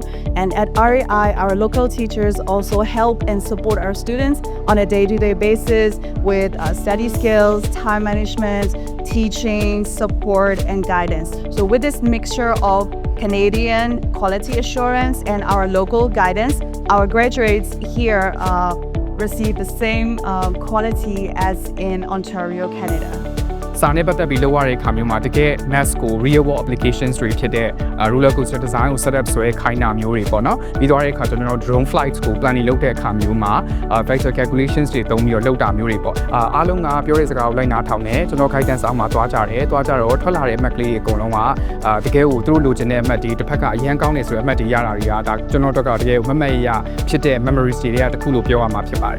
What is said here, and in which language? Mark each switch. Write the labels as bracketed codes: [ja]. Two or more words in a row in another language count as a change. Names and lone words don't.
[en] And at REI, our local teachers also help and support our students on a day-to-day basis with study skills, time management, teaching, support, and guidance. So with this mixture of Canadian quality assurance and our local guidance, our graduates here receive the same quality as in Ontario, Canada. [my] စာနဲ့ပတ်သက်ပြီးလောက်ရတဲ့အခါမျိုးမှာတကယ် maths ကို [en] real world applications [my] တွေဖြစ်တဲ့ [en] roller coaster design [my] ကို [en] set up [my] ဆိုရဲခိုင်းတာမျိုးတွေပေါ့နော်ပြီးသွားတဲ့အခါကျွန်တော်တို့ [en] drone flights [my] ကို planning လုပ်တဲ့အခါမျိုးမှာ [en] vector calculations [my] တွေသုံးပြီးတော့လုပ်တာမျိုးတွေပေါ့အားလုံးကပြောတဲ့စကားကိုလိုက်နာထောင်တယ်ကျွန်တော် guidance အောက်မှာသွားကြတယ်သွားကြတော့ထွက်လာတဲ့အမှတ်ကလေးတွေအကုန်လုံးကတကယ်ကိုသူတို့လိုချင်တဲ့အမှတ်တွေတစ်ဖက်ကအရန်ကောင်းနေဆိုတဲ့အမှတ်တွေရတာတွေကဒါကျွန်တော်တို့ကတကယ်မမတ်ရဖြစ်တဲ့ memories တွေကတခုလို့ပြောရမှာဖြစ်ပါတယ်